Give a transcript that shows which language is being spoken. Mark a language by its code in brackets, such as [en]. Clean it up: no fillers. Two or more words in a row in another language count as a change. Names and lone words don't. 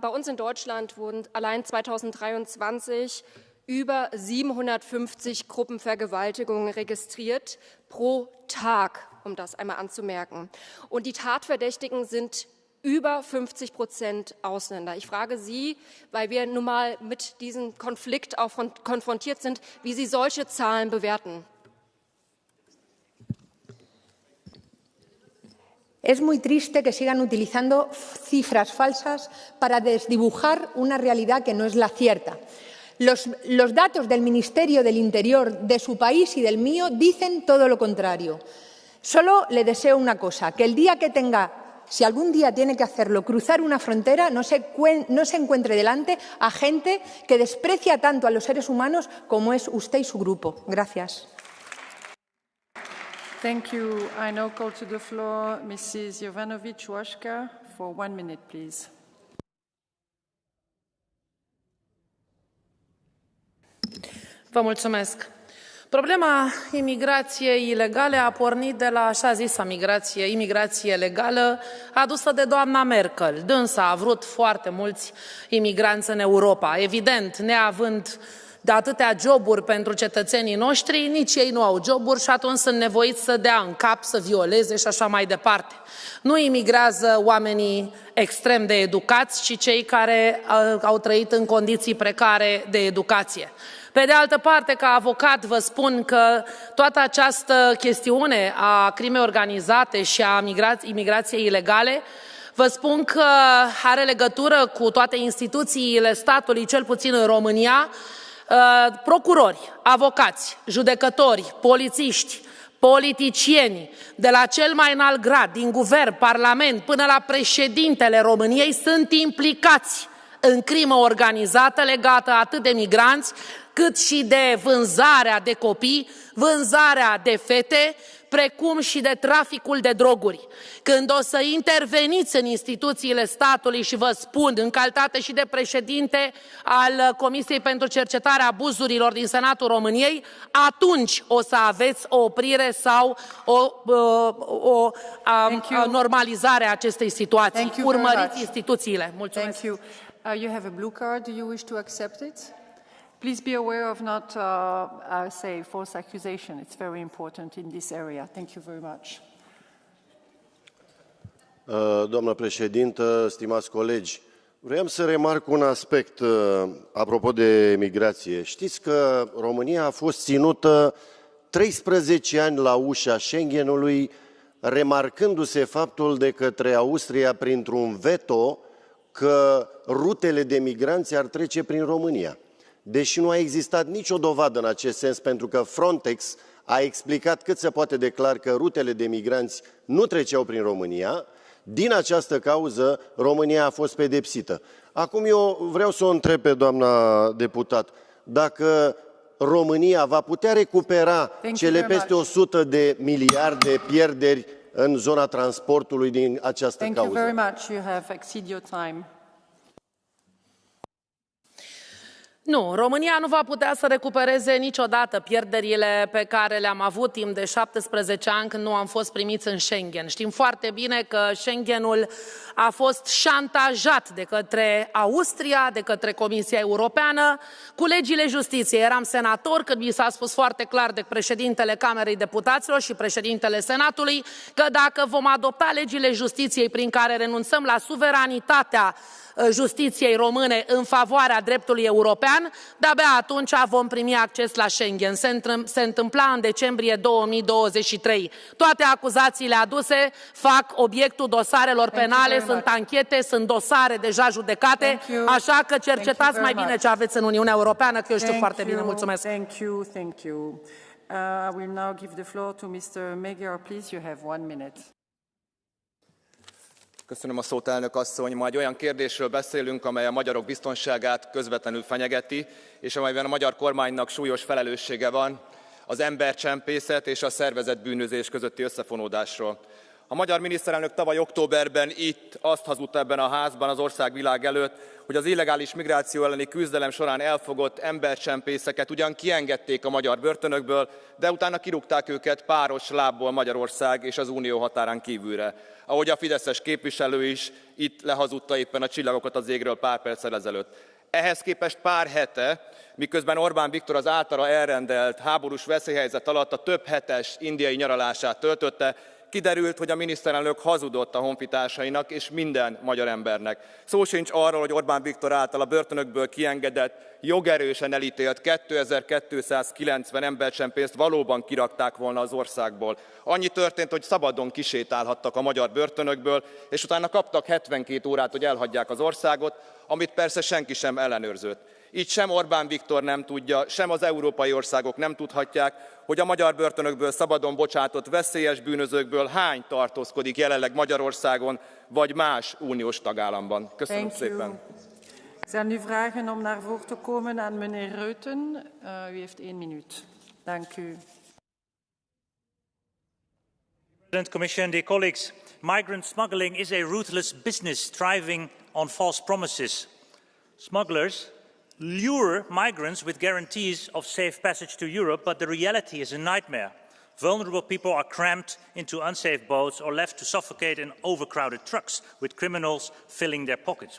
[de] Bei uns in Deutschland wurden allein 2023 über 750 Gruppenvergewaltigungen registriert pro Tag, um das einmal anzumerken. Und die Tatverdächtigen sind über 50% Ausländer. Ich frage Sie, weil wir nun mal mit diesem Konflikt auch konfrontiert sind, wie Sie solche Zahlen bewerten. [es] Es muy triste que sigan utilizando cifras falsas para desdibujar una realidad que no es la cierta. Los datos del Ministerio del Interior de su país y del mío dicen todo lo contrario. Solo le deseo una cosa, que el día que tenga, si algún día tiene que hacerlo, cruzar una frontera, no se encuentre delante a gente que desprecia tanto a los seres humanos como es usted y su grupo. Gracias. [en] Thank you. I now call to the floor Mrs. Jovanovic-Washka for 1 minute, please. [ro] Vă mulțumesc. Problema imigrației ilegale a pornit de la așa zisa imigrație legală adusă de doamna Merkel. Dânsa a vrut foarte mulți imigranți în Europa. Evident, neavând de atâtea joburi pentru cetățenii noștri, nici ei nu au joburi și atunci sunt nevoiți să dea în cap, să violeze și așa mai departe. Nu imigrează oamenii extrem de educați, ci cei care au trăit în condiții precare de educație. Pe de altă parte, ca avocat, vă spun că toată această chestiune a crimei organizate și a imigrației ilegale, vă spun că are legătură cu toate instituțiile statului, cel puțin în România, procurori, avocați, judecători, polițiști, politicieni, de la cel mai înalt grad, din guvern, parlament, până la președintele României, sunt implicați în crimă organizată legată atât de migranți, cât și de vânzarea de copii, vânzarea de fete, precum și de traficul de droguri. Când o să interveniți în instituțiile statului și vă spun, în calitate și de președinte al Comisiei pentru Cercetarea Abuzurilor din Senatul României, atunci o să aveți o oprire sau o normalizare a acestei situații. Urmăriți instituțiile. Mulțumesc. [en] Thank you. You have a blue card. Do you wish to accept it? Please be aware of not, say, false accusation. It's very important in this area. Thank you very much. [ro] Doamnă președintă, stimați colegi, vreau să remarc un aspect apropo de migrație. Știți că România a fost ținută 13 ani la ușa Schengenului, remarcându-se faptul de către Austria printr-un veto că rutele de migranți ar trece prin România. Deși nu a existat nicio dovadă în acest sens, pentru că Frontex a explicat cât se poate de clar că rutele de migranți nu treceau prin România, din această cauză România a fost pedepsită. Acum eu vreau să o întreb pe doamna deputat, dacă România va putea recupera cele peste 100 de miliarde pierderi în zona transportului din această cauză. [en] Thank you very much. You have exceeded your time. [ro] Nu, România nu va putea să recupereze niciodată pierderile pe care le-am avut timp de 17 ani când nu am fost primiți în Schengen. Știm foarte bine că Schengenul a fost șantajat de către Austria, de către Comisia Europeană, cu legile justiției. Eram senator când mi s-a spus foarte clar de președintele Camerei Deputaților și președintele Senatului că dacă vom adopta legile justiției prin care renunțăm la suveranitatea justiției române în favoarea dreptului european, de-abia atunci vom primi acces la Schengen. Se întâmpla în decembrie 2023. Toate acuzațiile aduse fac obiectul dosarelor penale, sunt anchete, sunt dosare deja judecate, așa că cercetați mai bine ce aveți în Uniunea Europeană, că eu știu foarte bine. Mulțumesc. [en] Thank you, thank you. I will now give the floor to Mr. Magyar. Please, you have 1 minute. [hu] Köszönöm a szót, elnök asszony. Ma egy olyan kérdésről beszélünk, amely a magyarok biztonságát közvetlenül fenyegeti, és amelyben a magyar kormánynak súlyos felelőssége van az embercsempészet és a szervezett bűnözés közötti összefonódásról. A magyar miniszterelnök tavaly októberben itt azt hazudta ebben a házban az ország világ előtt, hogy az illegális migráció elleni küzdelem során elfogott embercsempészeket ugyan kiengedték a magyar börtönökből, de utána kirúgták őket páros lábból Magyarország és az Unió határán kívülre. Ahogy a fideszes képviselő is itt lehazudta éppen a csillagokat az égről pár perccel ezelőtt. Ehhez képest pár hete, miközben Orbán Viktor az általa elrendelt háborús veszélyhelyzet alatt a több hetes indiai nyaralását töltötte, kiderült, hogy a miniszterelnök hazudott a honfitársainak és minden magyar embernek. Szó sincs arról, hogy Orbán Viktor által a börtönökből kiengedett, jogerősen elítélt 2290 embercsempészt valóban kirakták volna az országból. Annyi történt, hogy szabadon kisétálhattak a magyar börtönökből, és utána kaptak 72 órát, hogy elhagyják az országot, amit persze senki sem ellenőrzött. Így sem Orbán Viktor nem tudja, sem az európai országok nem tudhatják, hogy a magyar börtönökből szabadon bocsátott veszélyes bűnözőkből hány tartózkodik jelenleg Magyarországon, vagy más uniós tagállamban. Köszönöm szépen. [nl] Zijn nu vragen om naar voren te komen aan meneer Reuten? U heeft 1 minuut. Dank u. [en] President, Commission, dear colleagues, migrant smuggling is a ruthless business thriving on false promises. Smugglers lure migrants with guarantees of safe passage to Europe, but the reality is a nightmare. Vulnerable people are cramped into unsafe boats or left to suffocate in overcrowded trucks with criminals filling their pockets.